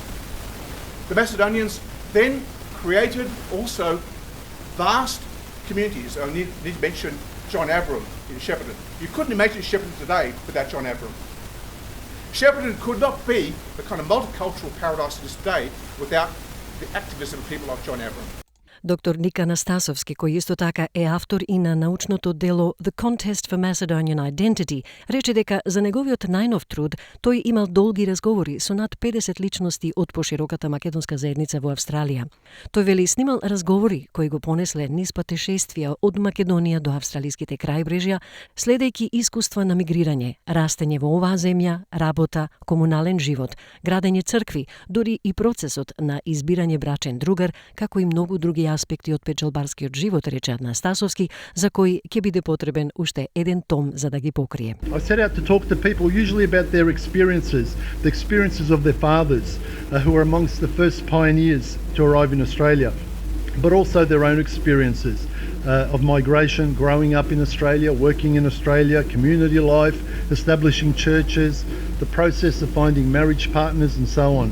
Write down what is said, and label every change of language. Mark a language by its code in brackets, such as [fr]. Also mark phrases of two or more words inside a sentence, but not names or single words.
[en] The Macedonians then created also vast communities. I need to mention John Abram in Shepparton. You couldn't imagine Shepparton today without John Abram. Shepparton could not be the kind of multicultural paradise it is today without the activism of people like John Abram. [mk] Доктор Ник Анастасовски, кој исто така е автор и на научното дело The Contest for Macedonian Identity, рече дека за неговиот најнов труд тој имал долги разговори со над 50 личности од пошироката македонска заедница во Австралија. Тој вели снимал разговори кои го понесле низ патешествија од Македонија до австралиските крајбрежја, следејќи искуства на мигрирање, растење во оваа земја, работа, комунален живот, градење цркви, дури и процесот на избирање брачен другар, како и многу други аспекти од печалбарскиот живот, рече Анастасовски, за кој ќе биде потребен уште еден том за да ги покрие. [en] I set out to talk to people usually about their experiences, the experiences of their fathers, who were amongst the first pioneers to arrive in Australia, but also their own experiences of migration, growing up in Australia, working in Australia, community life, establishing churches, the process of finding marriage partners and so on.